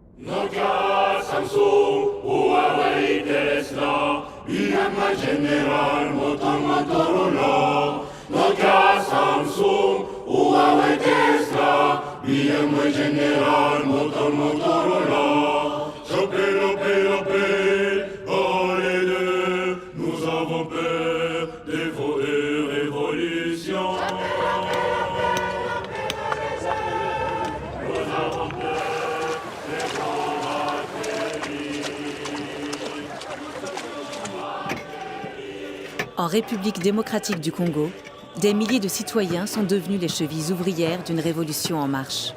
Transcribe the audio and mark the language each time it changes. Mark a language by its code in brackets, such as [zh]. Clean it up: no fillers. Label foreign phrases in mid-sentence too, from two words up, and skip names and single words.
[fr] Nokia, Samsung, Huawei, Tesla, Myanmar General, Motorola. Nokia, Samsung, Huawei, Tesla, Myanmar General, Motorola. Chopé, oh les deux, nous avons peur des faux révolutions. En République démocratique du Congo, des milliers de citoyens sont devenus les chevilles ouvrières d'une révolution en marche.